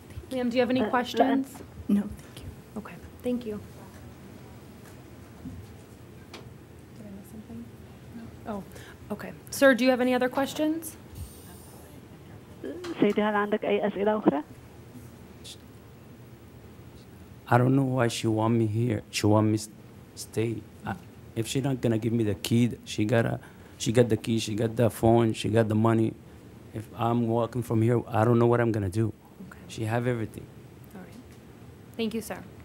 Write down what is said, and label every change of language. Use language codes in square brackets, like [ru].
[en] Ma'am, do you have any questions? No, thank you. Okay, thank you. Did I miss something? No. Oh, okay. Sir, do you have any other questions? [ar] سيدي هل عندك أي أسئلة أخرى؟ [en] I don't know why she want me here. She want me stay. If she not gonna give me the key, she got the key, she got the phone, she got the money. If I'm walking from here, I don't know what I'm gonna do. Okay. She have everything. All right. Thank you, sir.